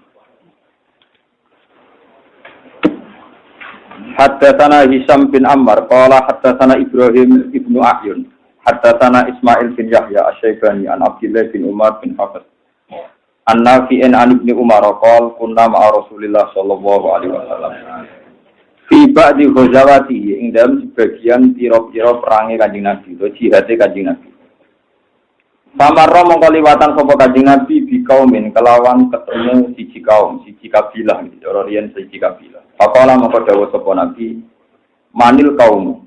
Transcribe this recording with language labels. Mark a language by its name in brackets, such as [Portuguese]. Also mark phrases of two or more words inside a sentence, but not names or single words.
[Arabic] حدثنا هشام بن عمار قال حدثنا إبراهيم ابن أحيون. حدثنا إسماعيل بن يحيى الشيباني عن عبد الله بن عمر بن حفص. عن نافع عن ابن عمر قال كنا مع رسول الله صلى الله عليه وسلم. في بعض غزوات [Javanese] ing dalam sebagian pira-pira perange Kanjeng Nabi utawa jihate Kanjeng Nabi. Samarra mongko liwatan sapa Kanjeng Nabi [Arabic] بقوم [Javanese] kelawan ketemu siji kaum, siji kabilah, cara riyen siji kabilah. Faqala mongko dawuh sapa Nabi, [Arabic] من القوم.